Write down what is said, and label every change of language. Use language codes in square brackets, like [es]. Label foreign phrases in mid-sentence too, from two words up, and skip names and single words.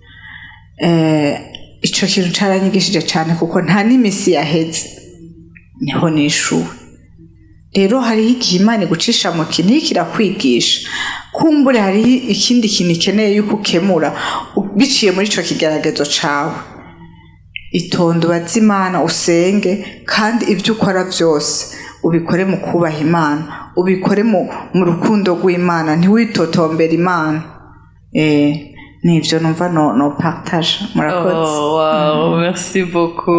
[rn] Ico kintu caranyigishije cyane kuko nta n'imisi yaheze niho nishuwe. Rero hariho igihe Imana igucisha mu kintu kirakwigisha, kumbure hariho ikindi kintu ikeneye yuko ukemura biciye muri ico kigeragezo cawe. Itonde ubaze Imana, usenge, kandi ibyo ukora byose ubikore mu kubaha Imana, ubikore mu rukundo rw'Imana, ntiwitotombere Imana. Nivyo numva no partage. Murakoze. [fr] Wow, merci beaucoup.